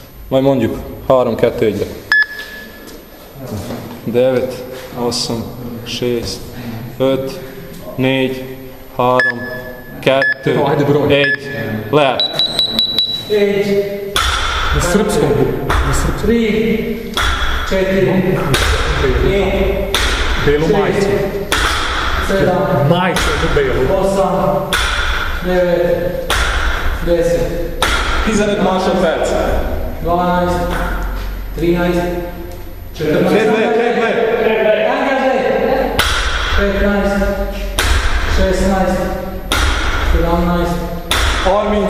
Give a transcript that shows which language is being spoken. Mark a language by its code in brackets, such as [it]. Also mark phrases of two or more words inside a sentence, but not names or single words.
[hu] Majd mondjuk 3, 2, 1-re. 9, 8, 6, 5, 4, 3, 2, 1, lehet. 5, [sr] Na srpskom. 3, 4, 5, Belu majicu. 7, Majicu za belu. 8, 9, 10, [hu] 15 másodperc. 12, 13, 14, Engedj! 15, 16, 17, 30.